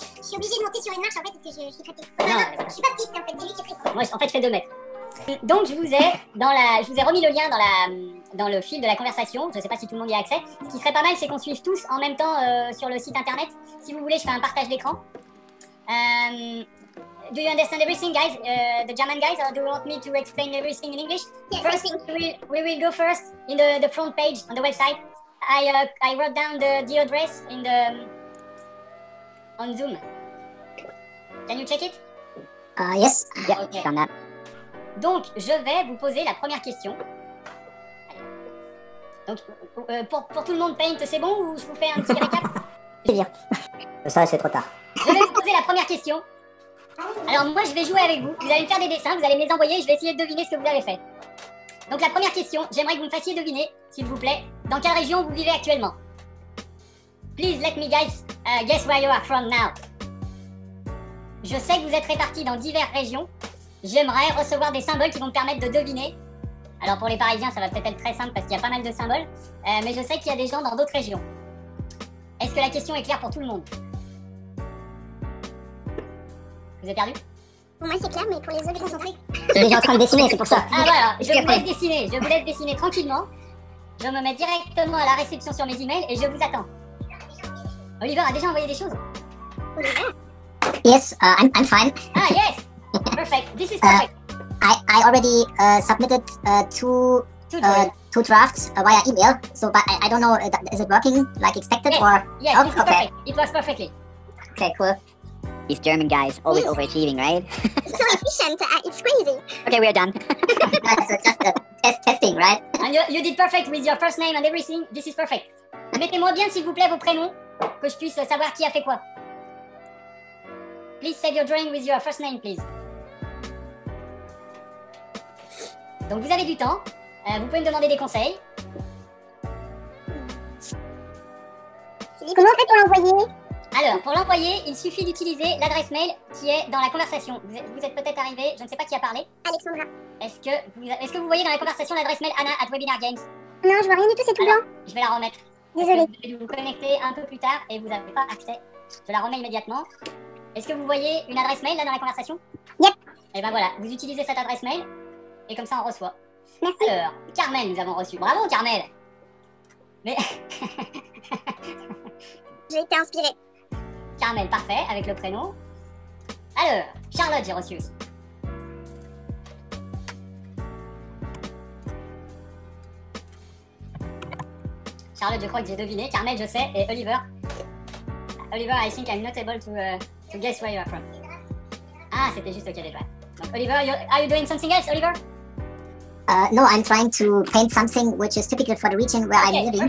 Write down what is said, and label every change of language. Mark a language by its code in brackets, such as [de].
[fr] Je suis obligée de monter sur une marche en fait parce que je suis très petite. Non, Je suis pas petite en fait, c'est lui qui est très grand. moi, en fait, je fais 2 mètres. Donc, je vous ai remis le lien dans le fil de la conversation. Je ne sais pas si tout le monde y a accès. Ce qui serait pas mal, c'est qu'on suive tous en même temps sur le site internet. Si vous voulez, je fais un partage d'écran. [en] Do you understand everything, guys? The German guys, or do you want me to explain everything in English? Yes, First, we will go first in the front page on the website. I wrote down the address on Zoom. Can you check it? Yes. Yeah, Okay. done that. [fr] Donc, je vais vous poser la première question. Donc, pour tout le monde, Paint, c'est bon ou je vous fais un petit récap? C'est bien. Ça, c'est trop tard. Je vais vous poser la première question. Alors, moi, je vais jouer avec vous. Vous allez me faire des dessins, vous allez me les envoyer et je vais essayer de deviner ce que vous avez fait. Donc, la première question, j'aimerais que vous me fassiez deviner, s'il vous plaît, dans quelle région vous vivez actuellement. Please let me guys guess where you are from now. Je sais que vous êtes répartis dans diverses régions. J'aimerais recevoir des symboles qui vont me permettre de deviner. Alors pour les Parisiens, ça va peut-être être très simple parce qu'il y a pas mal de symboles. Mais je sais qu'il y a des gens dans d'autres régions. Est-ce que la question est claire pour tout le monde? Vous êtes perdu? Pour moi c'est clair mais pour les autres concentrés. Je suis déjà en train de dessiner, c'est pour ça. Ah voilà, je vous laisse dessiner tranquillement. Je me mets directement à la réception sur mes emails et je vous attends. Oliver a déjà envoyé des choses? [en] Yes, I'm fine. Ah yes! Perfect, this is perfect. I already submitted two drafts via email. So, but I don't know, is it working like expected or? Yes, Oh, this is okay. perfect. It works perfectly. Okay, cool. These German guys, always Yes. overachieving, right? So efficient, it's crazy. Okay, we are done. So just testing, right? And you did perfect with your first name and everything. This is perfect. [fr] Mettez-moi bien s'il vous plaît vos prénoms, que je puisse savoir qui a fait quoi. [en] Please save your drawing with your first name, please. [fr] Donc vous avez du temps. Vous pouvez me demander des conseils. Comment on fait pour l'envoyer? Alors, pour l'envoyer, il suffit d'utiliser l'adresse mail qui est dans la conversation. Vous êtes peut-être arrivé, je ne sais pas qui a parlé. Alexandra. Est-ce que vous voyez dans la conversation l'adresse mail Anna@webinargames? Non, je vois rien du tout, c'est tout blanc. Je vais la remettre. Désolée. Vous devez vous connecter un peu plus tard et vous n'avez pas accès. Je la remets immédiatement. Est-ce que vous voyez une adresse mail là dans la conversation? [en] Yep. [fr] Et ben voilà, vous utilisez cette adresse mail et comme ça on reçoit. Merci. Alors, Carmel, nous avons reçu. Bravo Carmel. Mais J'ai été inspirée. Carmel, parfait, avec le prénom. Alors, Charlotte, j'ai reçu aussi. Charlotte, je crois que j'ai deviné. Carmel, je sais. Et Oliver. [en] Oliver, I think I'm not able to guess where you are from. [fr] Ah, c'était juste OK déjà. [en] Donc, Oliver, are you doing something else, Oliver? No, I'm trying to paint something which is typical for the region where I'm living.